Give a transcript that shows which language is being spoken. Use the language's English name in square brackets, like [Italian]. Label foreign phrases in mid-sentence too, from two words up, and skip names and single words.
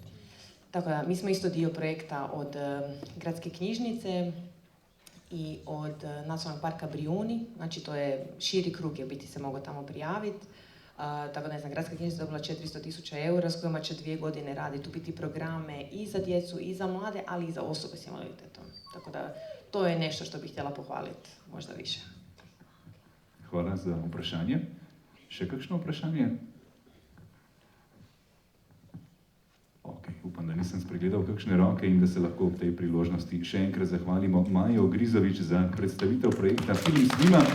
[Croatian] Tako da, mi smo isto dio projekta od gradske knjižnice i od Nacionalnog parka Brijuni, znači to je širi krug, jer biti se mogao tamo prijaviti. Tako da, ne znam, gradska knjižnica je dobila 400.000 eura s kojima će 2 godine raditi, biti programe i za djecu i za mlade, ali i za osobe s invaliditetom. Tako da, to je nešto što bih htjela pohvaliti, možda više. [Slovenian] Hvala za vprašanje. Še kakšno vprašanje? Ok, upam, da nisem spregledal kakšne roke in da se lahko ob tej priložnosti še enkrat zahvalimo Maji Ogrizović za predstavitev projekta Filmski.